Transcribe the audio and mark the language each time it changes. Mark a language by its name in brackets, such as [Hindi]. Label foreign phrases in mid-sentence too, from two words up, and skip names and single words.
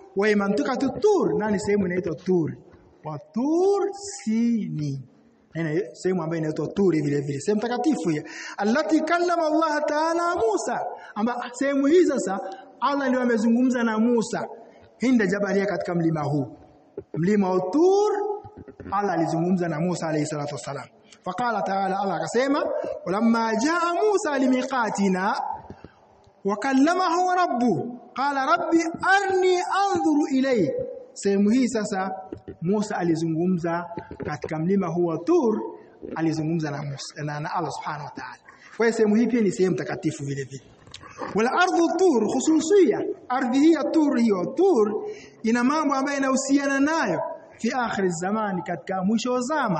[Arabic] ومنطقة [Swahili] Tur, na ni sehemu inaitwa Tur. Wa Tur Sinin, na sehemu ambayo inaitwa Tur vile vile, sehemu takatifu hiyo. [Arabic] التي كلم الله تعالى موسى, [Swahili] amba sehemu hii sasa Allah ndiye amezungumza na Musa hinda jabalia, katika mlima huu, mlima wa Tur. Allah alizungumza na Musa [Arabic] عليه الصلاة والسلام. فقال تعالى, [Swahili] Allah akasema, [Arabic] ولما جاء موسى لميقاتنا وكلمه ربه قال رب أرني أنظر إليه. [Swahili] Sehemu hii sasa Musa alizungumza katika mlima huu wa Tur, alizungumza na Musa na [Arabic] الله سبحانه وتعالى. [Swahili] Kwa hiyo sehemu hii pia ni sehemu takatifu vile vile. [Arabic] ولأرض الطور خصوصية, [Swahili] ardhi hii ya Tur, hiyo Tur ina mambo ambayo yanahusiana nayo [Arabic] في آخر الزمان, [Swahili] katika mwisho wa zama.